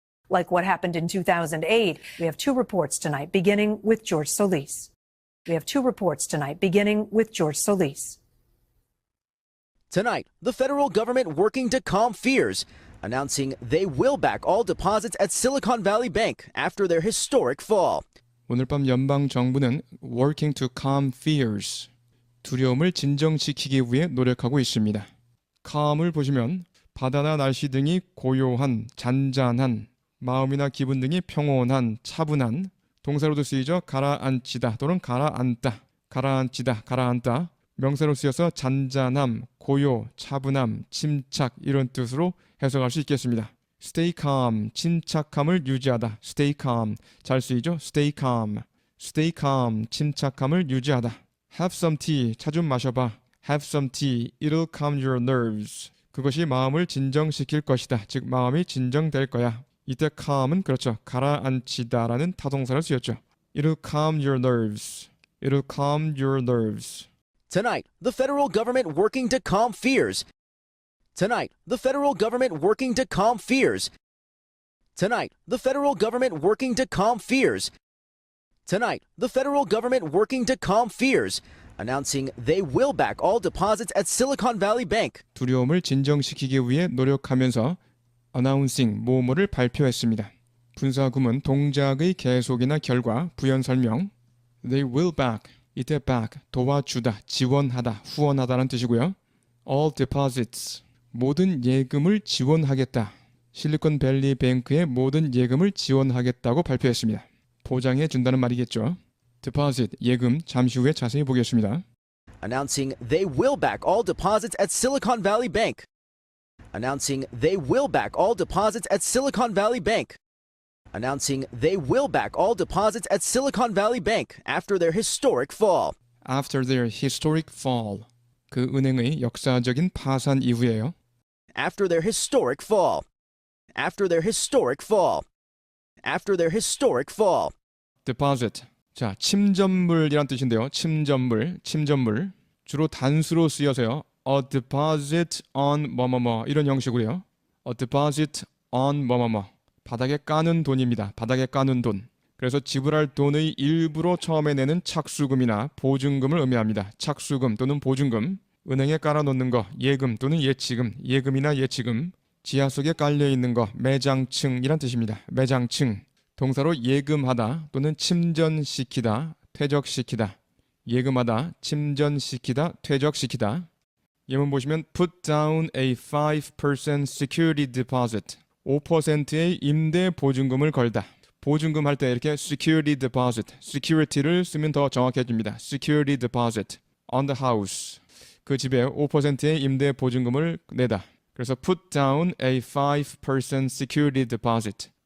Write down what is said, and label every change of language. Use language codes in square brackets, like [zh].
[en] Like what happened in 2008. We have two reports tonight, beginning with George Solis. We have two reports tonight, beginning with George Solis. Tonight, the federal government working to calm fears, announcing they will back all deposits at Silicon Valley Bank after their historic fall. [ko] 오늘 밤 연방 정부는 [en] working to calm fears, [ko] 두려움을 진정시키기 위해 노력하고 있습니다. calm을 보시면 바다나 날씨 등이 고요한, 잔잔한, 마음이나 기분 등이 평온한, 차분한, 동사로도 쓰이죠. 가라앉히다 또는 가라앉다, 가라앉히다, 가라앉다. 명사로 쓰여서 잔잔함, 고요, 차분함, 침착 이런 뜻으로 해석할 수 있겠습니다. [en] Stay calm, [ko] 침착함을 유지하다. Stay calm, 잘 쓰이죠? [en] Stay calm, stay calm, [ko] 침착함을 유지하다. [en] Have some tea, [ko] 차 좀 마셔봐. [en] Have some tea, it'll calm your nerves. [ko] 그것이 마음을 진정시킬 것이다. 즉 마음이 진정될 거야. 이때 calm은 그렇죠. 가라앉히다라는 타동사를 쓰였죠. [en] It'll calm your nerves. It'll calm your nerves. Tonight, the federal government working to calm fears. Tonight, the federal government working to calm fears. Tonight, the federal government working to calm fears. Tonight, the federal government working to calm fears, announcing they will back all deposits at Silicon Valley Bank. [ko] 두려움을 진정시키기 위해 노력하면서 announcing 뭐뭐를 발표했습니다. 분사구문 동작의 계속이나 결과, 부연 설명. [en] They will back, [ko] 이때 back, 도와주다, 지원하다, 후원하다는 뜻이고요. [en] All deposits, [ko] 모든 예금을 지원하겠다. 실리콘밸리 뱅크의 모든 예금을 지원하겠다고 발표했습니다. 보장해 준다는 말이겠죠. deposit, 예금, 잠시 후에 자세히 보겠습니다. [en] Announcing they will back all deposits at Silicon Valley Bank. Announcing they will back all deposits at Silicon Valley Bank. Announcing they will back all deposits at Silicon Valley Bank after their historic fall. After their historic fall, [ko] 그 은행의 역사적인 파산 이후에요. [en] After their historic fall. After their historic fall. After their historic fall. [ko] deposit, 자, 침전물이란 뜻인데요. 침전물, 침전물. 주로 단수로 쓰여서요. [en] A deposit on [ko] 뭐뭐뭐 이런 형식으로요. [en] A deposit on 뭐뭐뭐. [ko] 바닥에 까는 돈입니다. 바닥에 까는 돈. 그래서 지불할 돈의 일부로 처음에 내는 착수금이나 보증금을 의미합니다. 착수금 또는 보증금. 은행에 깔아놓는 거, 예금 또는 예치금, 예금이나 예치금. 지하 속에 깔려있는 거, 매장층이란 뜻입니다. 매장층. 동사로 예금하다 또는 침전시키다, 퇴적시키다. 예금하다, 침전시키다, 퇴적시키다. 예문 보시면 [en] put down a 5% security deposit. [ko] 5%의 임대 보증금을 걸다. 보증금 할 때 이렇게 [en] security deposit, [ko] security를 쓰면 더 정확해집니다. [en] security deposit on the house. [ko] 그 집에 5%의 임대 보증금을 내다. [en] 그래서 put down a 5% security deposit.